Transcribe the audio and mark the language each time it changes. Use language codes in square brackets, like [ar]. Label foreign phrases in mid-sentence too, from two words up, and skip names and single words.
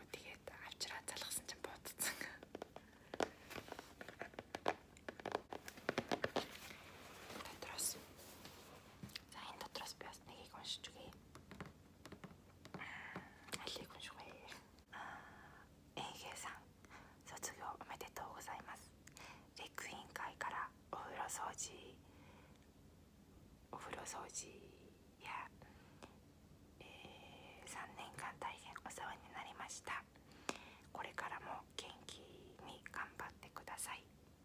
[mn] Тэгээд авчираад залгасан чинь будсан. Энэ дотроос би бас нэгийг уншиж үгэй. Алийг унших вэ? [ja] えいげさん、卒業おめでとうございます. Реку委員会からお風呂掃除や、3年間大変お世話になりました。これからも元気に頑張ってください。